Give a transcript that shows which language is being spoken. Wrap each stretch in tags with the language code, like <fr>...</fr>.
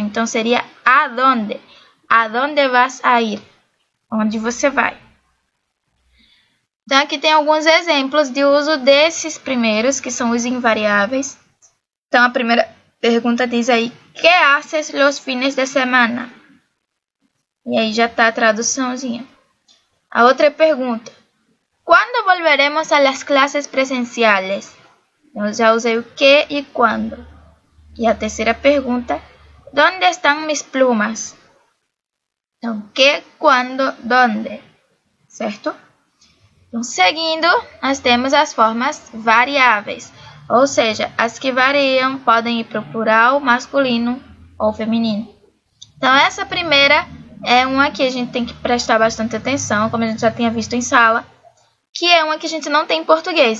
<pt>Então, seria aonde?</pt> <es>¿Aonde vas a ir?</es> <pt>Onde você vai? Então, aqui tem alguns exemplos de uso desses primeiros, que são os invariáveis. Então, a primeira pergunta diz aí,</pt> <es>¿qué haces los fines de semana?</es> <pt>E aí já está a traduçãozinha. A outra pergunta,</pt> <es>¿cuándo volveremos a las clases presenciales?</es> <pt>Eu já usei o que e quando. E a terceira pergunta,</pt> <es>¿dónde están mis plumas?</es> <pt>Então, que, quando, donde. Certo? Então, seguindo, nós temos as formas variáveis, ou seja, as que variam podem ir para o plural, masculino ou feminino. Então, essa primeira é uma que a gente tem que prestar bastante atenção, como a gente já tinha visto em sala, que é uma que a gente não tem em português.</pt>